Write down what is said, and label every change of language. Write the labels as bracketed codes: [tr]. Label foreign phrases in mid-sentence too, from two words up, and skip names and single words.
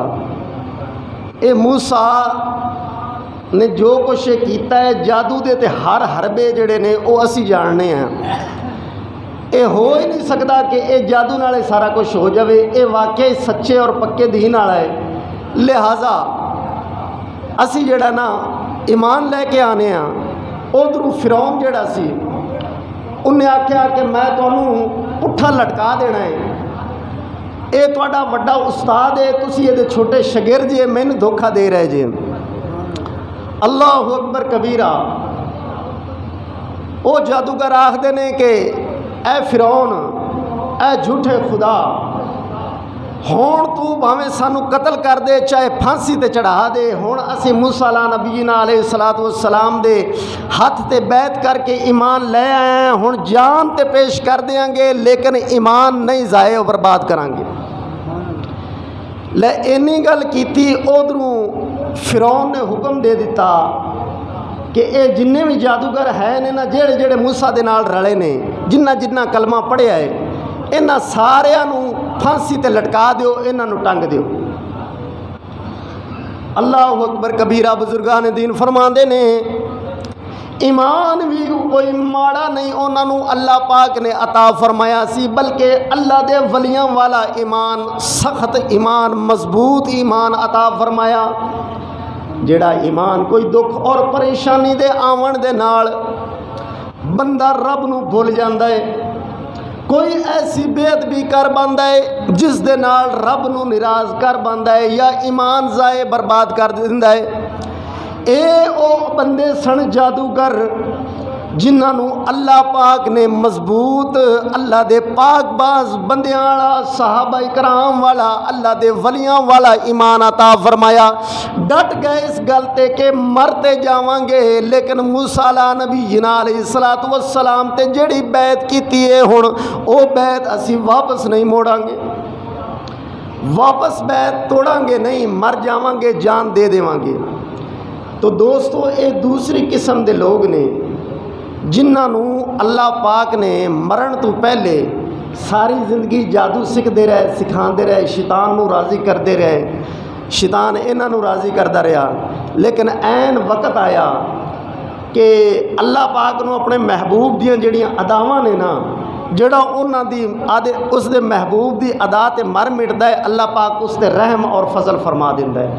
[pa] اے موسیٰ نے جو کچھ کیتا ہے جادو دے تے ہر حربے جڑے نے وہ اسی جاننے ہیں، اے ہو ہی نہیں سکتا کہ اے جادو نالے سارا کچھ ہو جاوے، اے واقعی سچے اور پکے دین والا ہے، لہٰذا اسی جڑا نا ایمان لے کے آنے ہاں۔ ادھروں فرعون جڑا سی انہیں آکھیا کہ میں تانوں پٹھا لٹکا دینا ہے، اے تہاڈا وڈا استاد ہے، تسی یہ دے چھوٹے شاگرد جے، مینوں دھوکھا دے رہے جے۔ [ar] اللہ اکبر کبیرہ۔ [pa] او جادوگر آکھدے نے کہ اے فرعون، اے جھوٹے خدا، ہون تو بھاویں سانو قتل کر دے چاہے پھانسی تے چڑھا دے، ہون اسی موسیٰ علیہ نبی علیہ السلام دے ہاتھ تے بیعت کر کے ایمان لے آئے ہیں، ہون جان تے پیش کر دیاں گے لیکن ایمان نہیں ضائع و برباد کریں گے۔ لے اینی گل کیتی، ادھروں فرعون نے حکم دے دیتا کہ اے جننے بھی جادوگر ہے نے نا جڑے جڑے موسیٰ دے نال رلے نے، جنہ جنہ کلمہ پڑھیا ہے، انہاں ساریاں نوں پھانسی تے لٹکا دیو، انہاں نوں ٹنگ دیو۔ [ar] اللہ اکبر کبیرہ۔ [pa] بزرگان دین فرماندے نے ایمان بھی کوئی ماڑا نہیں انہاں نوں اللہ پاک نے عطا فرمایا سی، بلکہ اللہ دے ولیاں والا ایمان، سخت ایمان، مضبوط ایمان عطا فرمایا، جڑا ایمان کوئی دکھ اور پریشانی دے آون دے نال بندہ رب نو بھول جاندا ہے، کوئی ایسی بیعت بھی کر باندا ہے جس دے نال رب نو ناراض کر باندا ہے یا ایمان ضائع برباد کر دیندا ہے۔ اے او بندے سن جادوگر جنہاں نو اللہ پاک نے مضبوط، اللہ دے پاک باز بندیاں والا، صحابہ کرام والا، اللہ دے ولیاں والا ایمان عطا فرمایا۔ ڈٹ گئے اس گل تے کہ مرتے جاواں گے، لیکن موسیٰ علیہ نبی علیہ السلام تے جڑی بیعت کیتی ہے ہن او بیعت اسی واپس نہیں موڑاں گے، واپس بیعت توڑاں گے نہیں، مر جاواں گے، جان دے دیواں گے۔ تو دوستو اے دوسری قسم دے لوگ نے جنہاں نوں اللہ پاک نے مرن تو پہلے ساری زندگی جادو سکھدے رہے، سکھاندے رہے، شیطان نو راضی کردے رہے، شیطان انہاں نو راضی کردا رہا، لیکن عین وقت آیا کہ اللہ پاک نو اپنے محبوب دیاں جڑیاں اداواں نے نا جڑا انہاں دی اس دے محبوب دی ادا تے مر مٹدا ہے اللہ پاک اس تے رحم اور فضل فرما دیندا ہے۔